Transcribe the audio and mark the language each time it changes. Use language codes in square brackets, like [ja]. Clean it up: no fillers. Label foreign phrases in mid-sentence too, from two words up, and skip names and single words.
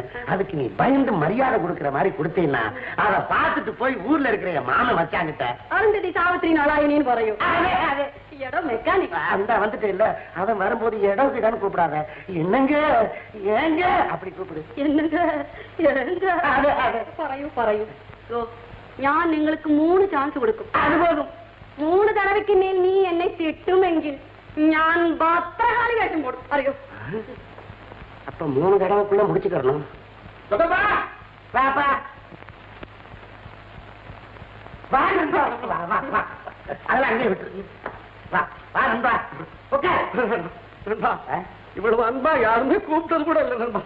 [ta] அதுக்கு நீ பயந்து மரியாதை கொடுக்கற மாதிரி கொடுத்தீங்கன்னா அதை பார்த்துட்டு போய் ஊர்ல இருக்கிற என் மாமன் வச்சாங்கிட்ட [ml] அருந்ததி சாவித்திரி നളായിനിന്ന് പറയും. [ta] இடம் மெக்கானிக் அந்த வந்துட்டு இல்ல, அவன் வரும்போது இடம் கிடன்னு கூப்பிடாத. என்னங்க ஏங்க அப்படி கூப்பிடு. [ml] என்னங்க പറയൂ പറയൂ. ഞാൻ നിങ്ങൾക്ക് 3 ചാൻസ് കൊടുക്കും. [ta] அது போதும். [ml] 3 തടവയ്ക്ക് മേൽ നീ എന്നെ തിട്ടുമെങ്കിൽ ഞാൻ ഭദ്രകാളി വേഷം പോടും. അറിയോ? [ta] அப்ப 3 தடவைக்குள்ள முடிச்சுக்கணும். பாப்பா வா நண்பா, வா வா வா. அதெல்லாம் அங்கே விட்டு வா வா நண்பா. ஓகே நண்பா, இவ்வளவு அன்பா யாருமே கூப்பிட்டது கூட இல்ல நண்பா.